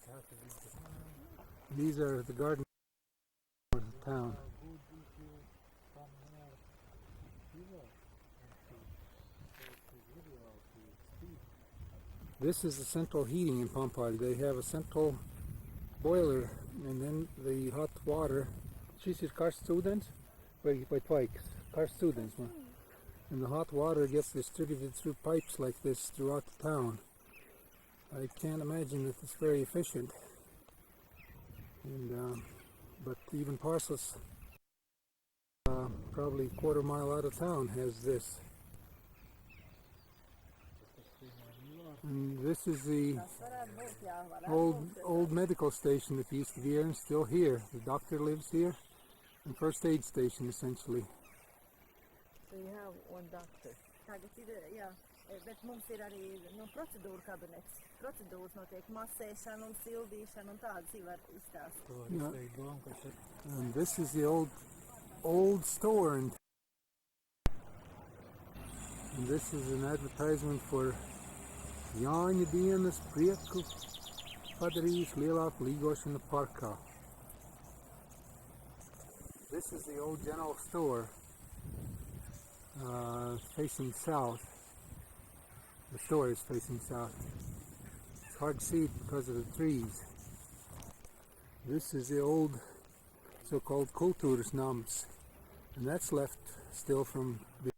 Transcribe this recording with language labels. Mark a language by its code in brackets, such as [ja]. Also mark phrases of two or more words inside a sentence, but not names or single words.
[en] These are the gardens of the town. Good if you come near river and take video of the speed. This is the central heating in Pompeii. They have a central boiler, and then the hot water. [lv] Šis ir karsts ūdens vai tvaiks? Karsts ūdens. [en] And the hot water gets distributed through pipes like this throughout the town. I can't imagine that it's very efficient. And but even Parcels, probably a quarter mile out of town, has this. And this is the old medical station that used to be here and still here. The doctor lives here, and first aid station essentially. So you have one doctor. [lv] Tagad ir, jā, bet mums ir arī procedūra kabinets. Procedūras notiek masēšana un sildīšana un tādas Ivar izstāsta. [en] And this is the old store, and this is an advertisement for [lv] Jāņa dienas prieku padarījis lielāku līgošanu parkā. [en] This is the old general store, facing south. The store is facing south. It's hard to see it because of the trees. This is the old so-called Kultūrsnams, and that's left still from the...